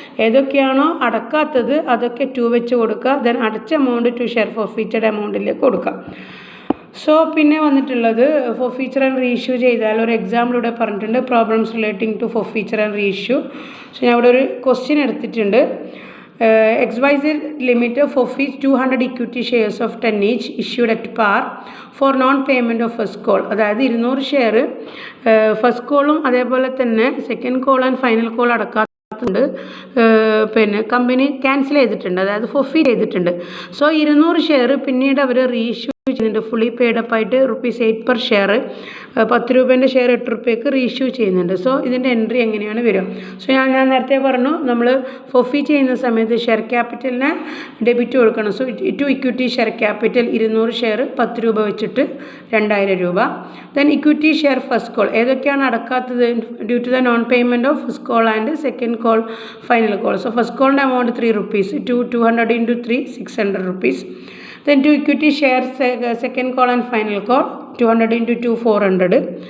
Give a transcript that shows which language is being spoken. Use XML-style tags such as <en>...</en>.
<ml>ഏതൊക്കെയാണോ അടക്കാത്തത് അതൊക്കെ 2 വെച്ച് കൊടുക്കുക. ദെൻ അടച്ച എമൗണ്ട് ടു ഷെയർ ഫോർഫീറ്റഡ് എമൗണ്ടിലേക്ക് കൊടുക്കുക. സോ പിന്നെ വന്നിട്ടുള്ളത് ഫോർഫീച്ചർ ആൻഡ് റീഇഷ്യൂ ചെയ്താൽ ഒരു എക്സാമ്പിളിലൂടെ പറഞ്ഞിട്ടുണ്ട്.</ml> <en>Problems relating to forfeiture and reissue. So</en> <ml>ഞാൻ ഇവിടെ ഒരു ക്വസ്റ്റ്യൻ എടുത്തിട്ടുണ്ട്.</ml> <en>XYZ Limited forfeits 200 equity shares of 10 each issued at par for non payment of first call.</en> <ml>അതായത് 200 ഷെയർ ഫസ്റ്റ് കോളും അതേപോലെ തന്നെ second call and final call അടക്കാത്തുണ്ട്. പിന്നെ company cancel ചെയ്തിട്ടുണ്ട്, അതായത് ഫോർഫീറ്റ് ചെയ്തിട്ടുണ്ട്. സോ 200 ഷെയർ പിന്നീട് അവർ റീഇഷ്യൂ ചെയ്യുന്നുണ്ട്. ഫുള്ളി പെയ്ഡപ്പ് ആയിട്ട് ₹8 പെർ ഷെയർ, 10 രൂപേൻ്റെ ഷെയർ 8 രൂപയ്ക്ക് റീഇഷ്യൂ ചെയ്യുന്നുണ്ട്. സോ ഇതിൻ്റെ എൻട്രി എങ്ങനെയാണ് വരിക? സോ ഞാൻ നേരത്തെ പറഞ്ഞു, നമ്മൾ ഫോർഫീറ്റ് ചെയ്യുന്ന സമയത്ത് ഷെയർ ക്യാപിറ്റലിന് ഡെബിറ്റ് കൊടുക്കണം.</ml> <en>so to equity share capital 200 share 10</en> <ml>രൂപ വെച്ചിട്ട്</ml> <en>2000 രൂപ. Then equity share first call</en> <ml>ഏതൊക്കെയാണ് അടക്കാത്തത്?</ml> <en>Due to the non payment of first call and second call final call. So first കോളിൻ്റെ amount ₹3, 200 × 3 600 Then to equity shares second call and final call 200 × 2 400.</en>